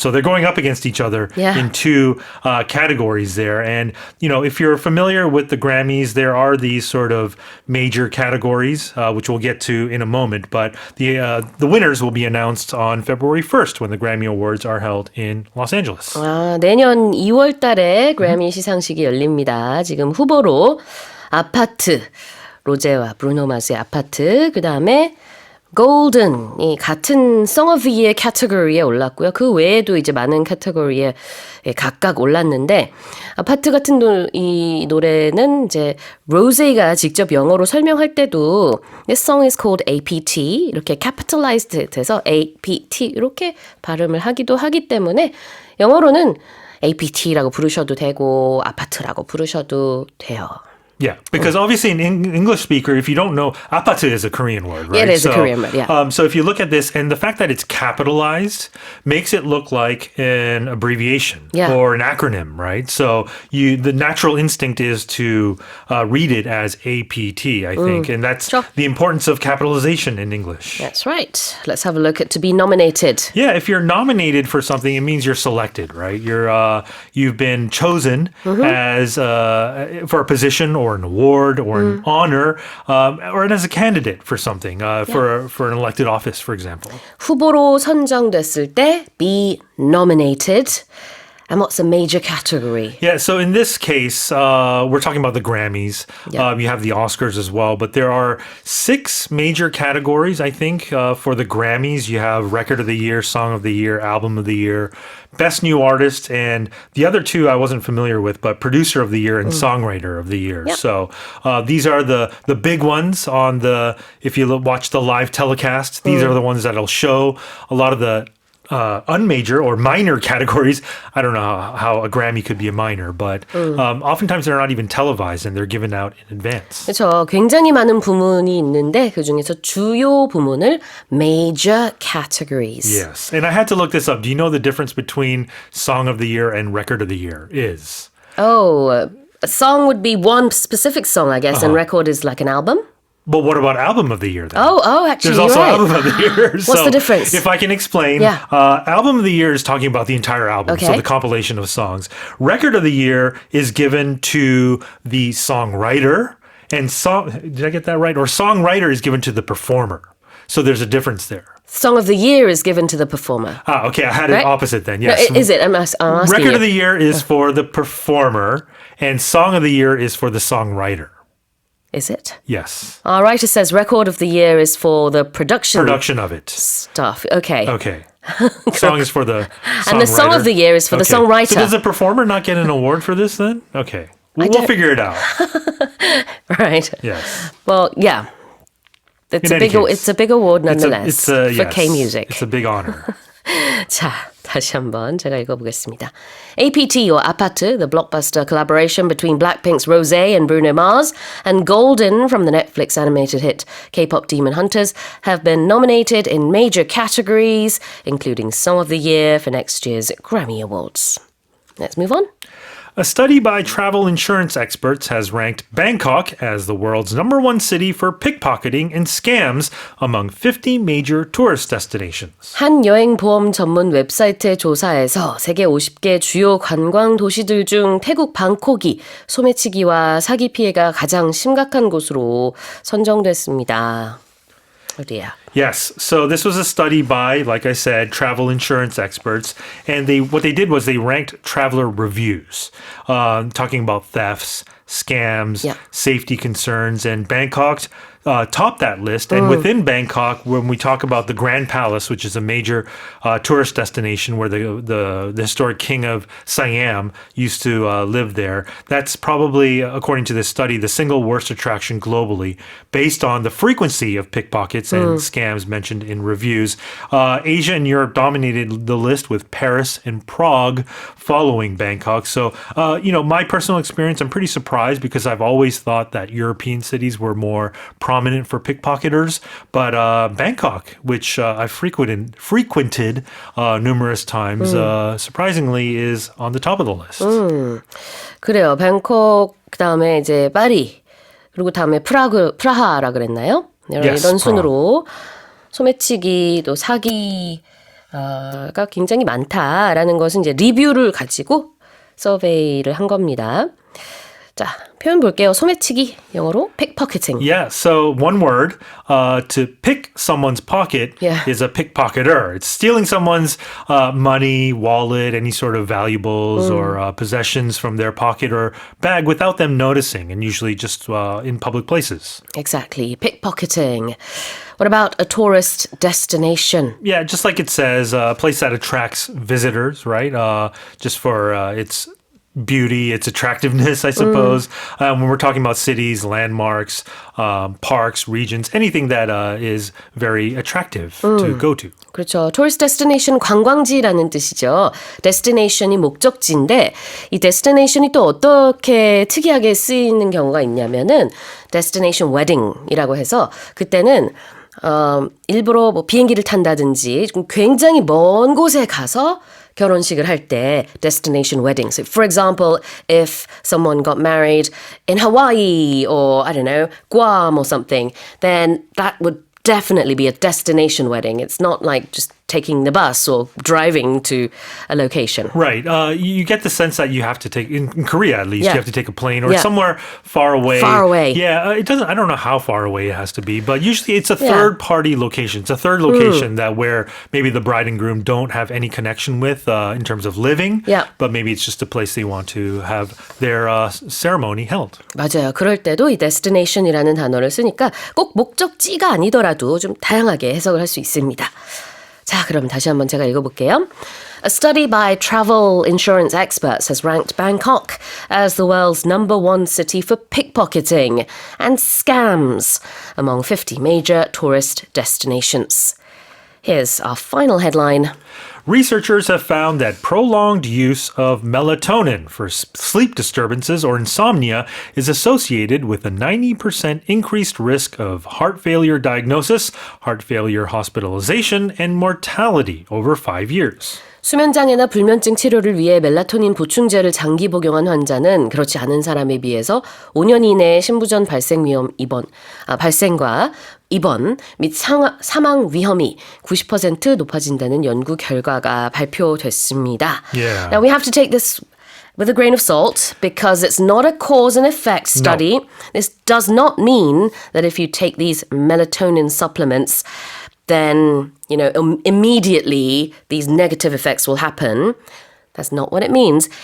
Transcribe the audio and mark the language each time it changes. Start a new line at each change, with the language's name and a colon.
English: So they're going up against each other in 2 categories there. And, you know, if you're familiar with the Grammys, there are these sort of major categories, which we'll get to in a moment. But the winners will be announced on February 1st when the Grammy Awards are held in Los Angeles.
Korean: 내년 2월 달에 그래미 시상식이 열립니다. 지금 후보로 아파트, 로제와 브루노 마스의 아파트, 그 다음에 골든이 같은 Song of the Year 카테고리에 올랐고요. 그 외에도 이제 많은 카테고리에 각각 올랐는데 아파트 같은 이 노래는 이제 로제가 직접 영어로 설명할 때도
English: This song is called APT
Korean: 이렇게 capitalized 돼서 APT 이렇게 발음을 하기도 하기 때문에 영어로는 APT라고 부르셔도 되고 아파트라고 부르셔도 돼요.
English: Yeah, because obviously in English speaker, if you don't know, 아파트 is a Korean word, right? Yeah, it is a Korean word, yeah. So if you look at this, and the fact that it's capitalized makes it look like an abbreviation or an acronym, right? So the natural instinct is to read it as APT, I think. And that's the importance of capitalization in English. That's right. Let's have a look at to be nominated. Yeah, if you're nominated for something, it means you're selected, right? You've been chosen as for a position or an award or an honor, or as a candidate for something, for an elected office, for example.
Korean: 후보로 선정됐을 때 be nominated.
English: And what's a major category? Yeah, so in this case, we're talking about the Grammys. You have the Oscars as well, but there are 6 major categories, I think, for the Grammys. You have Record of the Year, Song of the Year, Album of the Year, Best New Artist, and the other 2 I wasn't familiar with, but Producer of the Year and Songwriter of the Year. Yep. So these are the big ones on if you watch the live telecast, these are the ones that'll show a lot of the unmajor or minor categories. I don't know how a Grammy could be a minor, but oftentimes they're not even televised and they're given out in advance.
Korean: 그렇죠. 굉장히 많은 부문이 있는데 그중에서 주요 부문을 major categories.
English: Yes. And I had to look this up. Do you know the difference between Song of the Year and Record of the Year is? A song would be one specific song, I guess, and record is like an album? But what about Album of the Year then? Actually, There's also you're right. Album of the Year. What's the difference? If I can explain, Album of the Year is talking about the entire album, so the compilation of songs. Record of the Year is given to the songwriter, and did I get that right? Or songwriter is given to the performer. So there's a difference there. Song of the Year is given to the performer. Okay, I had it opposite then, yes. No, is it? I'm asking Record you. of the Year is for the performer, and Song of the Year is for the songwriter. Is it? Yes. Our writer says Record of the Year is for the production of it. Stuff. Okay. Song is for the songwriter. And the Song of the Year is for the songwriter. So does the performer not get an award for this then? Okay. We'll figure it out. Right. Yes. Well, yeah. It's a big award nonetheless for K-music. It's a big honor.
Korean: 자, 다시 한번 제가 읽어보겠습니다.
English: APT or 아파트, the blockbuster collaboration between BLACKPINK's Rosé and Bruno Mars, and Golden from the Netflix animated hit K-pop Demon Hunters have been nominated in major categories, including Song of the Year for next year's Grammy Awards. Let's move on. A study by travel insurance experts has ranked Bangkok as the world's #1 city for pickpocketing and scams among 50 major tourist destinations.
Korean: 한 여행 보험 전문 웹사이트의 조사에서 세계 50개 주요 관광 도시들 중 태국 방콕이 소매치기와 사기 피해가 가장 심각한 곳으로 선정됐습니다. 어디야?
English: Yes, so this was a study by, like I said, travel insurance experts, and what they did was they ranked traveler reviews, talking about thefts, scams, safety concerns, and Bangkok topped that list. And within Bangkok, when we talk about the Grand Palace, which is a major tourist destination where the historic king of Siam used to live there, that's probably, according to this study, the single worst attraction globally based on the frequency of pickpockets and scams mentioned in reviews. Asia and Europe dominated the list with Paris and Prague following Bangkok. So, my personal experience, I'm pretty surprised because I've always thought that European cities were more prominent for pickpocketers, but Bangkok, which I've frequented numerous times, surprisingly is on the top of the list.
Korean: 그래요. 방콕, 그다음에 이제 파리, 그리고 다음에 프라하라 그랬나요?
English: Yes,
Korean: 이런 순으로 소매치기 또 사기가 굉장히 많다라는 것은 이제 리뷰를 가지고 서베이를 한 겁니다. 자, 표현 볼게요. 소매치기, 영어로 pickpocketing.
English: Yeah, so one word, to pick someone's pocket is a pickpocketer. It's stealing someone's money, wallet, any sort of valuables or possessions from their pocket or bag without them noticing, and usually just in public places. Exactly, pickpocketing. What about a tourist destination? Yeah, just like it says, a place that attracts visitors, right? Just for its beauty, its attractiveness, I suppose. When we're talking about cities, landmarks, parks, regions, anything that is very attractive to go to.
Korean: 그렇죠. tourist destination 관광지라는 뜻이죠. destination이 목적지인데 이 destination이 또 어떻게 특이하게 쓰이는 경우가 있냐면은 destination wedding이라고 해서 그때는 일부러 뭐 비행기를 탄다든지 굉장히 먼 곳에 가서 결혼식을 할 때 destination weddings.
English: For example, if someone got married in Hawaii or I don't know, Guam or something, then that would definitely be a destination wedding. It's not like just taking the bus or driving to a location. Right. You get the sense that you have to take, in Korea at least, you have to take a plane or somewhere far away. Far away. Yeah, it doesn't, I don't know how far away it has to be, but usually it's a third party location. It's a third location that where maybe the bride and groom don't have any connection with in terms of living, but maybe it's just a place they want to have their ceremony held.
Korean: 맞아요. 그럴 때도 이 destination이라는 단어를 쓰니까 꼭 목적지가 아니더라도 좀 다양하게 해석을 할 수 있습니다. 자, 그럼 다시 한번 제가 읽어볼게요.
English: A study by travel insurance experts has ranked Bangkok as the world's #1 city for pickpocketing and scams among 50 major tourist destinations. Here's our final headline. Researchers have found that prolonged use of melatonin for sleep disturbances or insomnia is associated with a 90% increased risk of heart failure diagnosis, heart failure hospitalization, and mortality over 5 years.
Korean: 수면장애나 불면증 치료를 위해 멜라토닌 보충제를 장기 복용한 환자는 그렇지 않은 사람에 비해서 5년 이내에 신부전 발생과 입원 및 사망 위험이 90% 높아진다는 연구 결과가 발표됐습니다.
English: Now we have to take this with a grain of salt because it's not a cause and effect study. No. This does not mean that if you take these melatonin supplements then, immediately these negative effects will happen. That's not what it means.